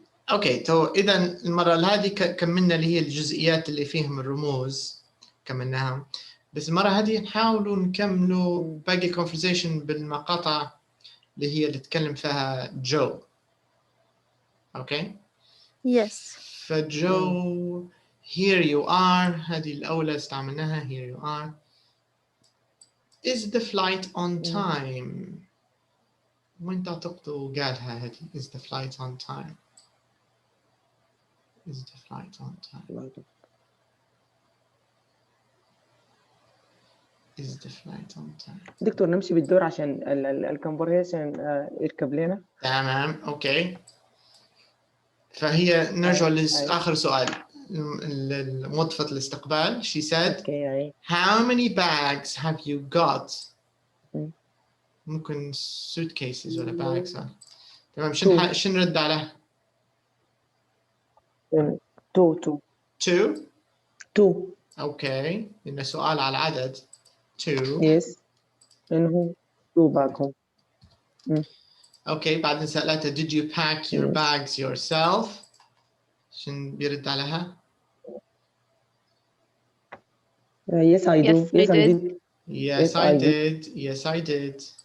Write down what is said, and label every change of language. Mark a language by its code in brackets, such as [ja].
[ar] اوكي تو اذا المره هذه كملنا اللي هي الجزئيات اللي فيهم الرموز كملناها، بس المره هذه نحاولوا نكملوا باقي الكونفرزيشن بالمقاطع اللي تتكلم فيها جو. اوكي [en] yes. [ar] فجو [en] here you are [ar] هذه الاولى استعملناها here you are. [en] Is the flight on time؟ [ar] وين تعتقدوا قالها هذه [en] is the flight on time؟ Is the flight on time? Is the flight on time? [ar] دكتور نمشي بالدور عشان الكونفرسيشن يركب لنا. تمام اوكي. فهي نرجع لآخر سؤال موظفة الاستقبال. [en] She said okay. How many bags have you got؟ ممكن suitcases ولا bags. [ar] تمام شنو نرد عليه؟ two. اوكي لأنه سؤال على العدد. [en] two. Yes. إنه two bags. [ar] اوكي بعدين سألتها [en] Did you pack your bags yourself؟ [ar] شنو بيرد عليها؟ [en] Yes, I do. Yes, I did. Yes, I did. Yes, I did.